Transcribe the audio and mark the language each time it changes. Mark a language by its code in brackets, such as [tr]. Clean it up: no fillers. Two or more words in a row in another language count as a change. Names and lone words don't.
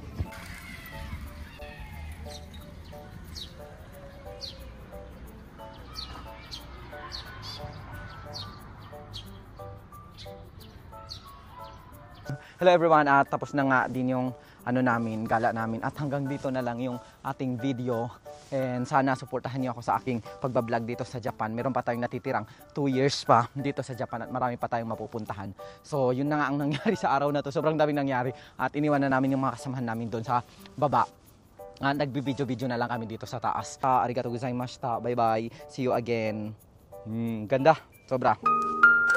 [en] Hello everyone, [tl] at tapos na nga din yung gala namin, at hanggang dito na lang yung ating video, and sana suportahan niyo ako sa aking pagbablog dito sa Japan. Meron pa tayong natitirang 2 years pa dito sa Japan at marami pa tayong mapupuntahan. So yun na nga ang nangyari sa araw na to, sobrang daming nangyari, at iniwan na namin yung mga kasamahan namin doon sa baba. Nagbibideo-video na lang kami dito sa taas. [ja] ありがとうございました, [en] bye bye, see you again. [tl] Ganda, sobra.